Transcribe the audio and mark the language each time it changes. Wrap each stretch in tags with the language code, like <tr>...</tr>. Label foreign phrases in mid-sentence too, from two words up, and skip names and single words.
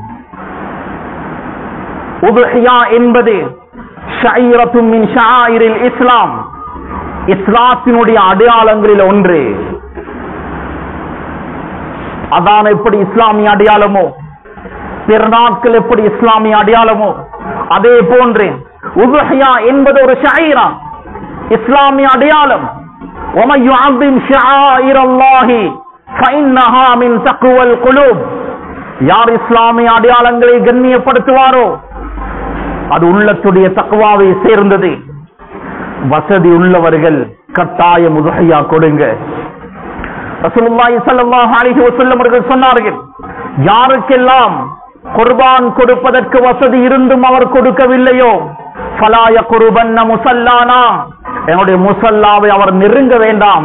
<ta>உதுஹியா என்பது</ta> <ar>شعيرة من شعائر الإسلام,</ar> <ta>இஸ்லாத்தினுடைய அடையாளங்களில் ஒன்று. அதான் எப்படி இஸ்லாமிய அடையாளமோ, பெருநாட்கள் எப்படி இஸ்லாமிய அடையாளமோ, அதே போன்று உதுஹியா என்பது ஒரு ஷாயிரா, இஸ்லாமிய அடையாளம்.</ta> <ar>وَمَن يُعَظِّمْ شَعَائِرَ اللَّهِ فَإِنَّهَا مِن تَقْوَى الْقُلُوبِ,</ar> <ta>யார் இஸ்லாமிய அடையாளங்களை கண்ணியப்படுத்துவாரோ அது உள்ளத்துடைய தக்வாவை சேர்ந்தது. வசதி உள்ளவர்கள் கட்டாயம் உதுஹியா கொடுங்க.</ta> <ar>رسول الله صلى الله عليه وسلم</ar> <ta>அவர்கள் சொன்னார்கள், யாருக்கெல்லாம் குர்பான் கொடுப்பதற்கு வசதி இருந்தும் அவர் கொடுக்கவில்லையோ</ta> <ar>فلا يقربن مصلانا,</ar> <ta>என்னுடைய முஸல்லாவை அவர் நெருங்க வேண்டாம்.</ta>